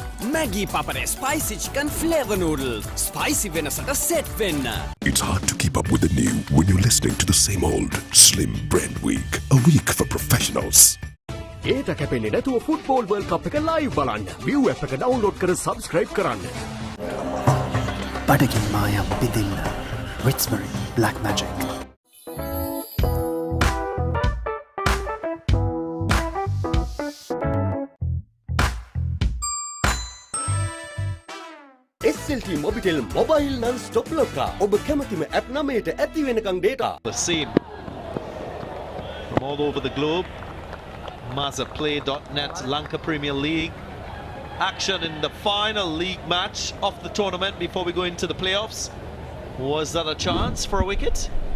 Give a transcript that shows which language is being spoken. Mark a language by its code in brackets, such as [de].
[en] Maggie Papare spicy chicken flavor noodles. [si] Spicy venasata set venna. [en] It's hard to keep up with the new when you're listening to the same old Slim Bread Week. A week for professionals. [si] ඒට කැපෙන්නේ නැතුව football world කප් එක live බලන්න. View app එක download කර subscribe කරන්න. බඩගින් මායම් බිඳින්න. Witsbury Black Magic. [en] SLT Mobitel mobile non-stop locker. [si] ඔබ කැමතිම app නමයට ඇති වෙනකන් data. [en] The same from all over the globe. Mazaplay.net Lanka Premier League. Action in the final league match of the tournament before we go into the playoffs. Was that a chance for a wicket?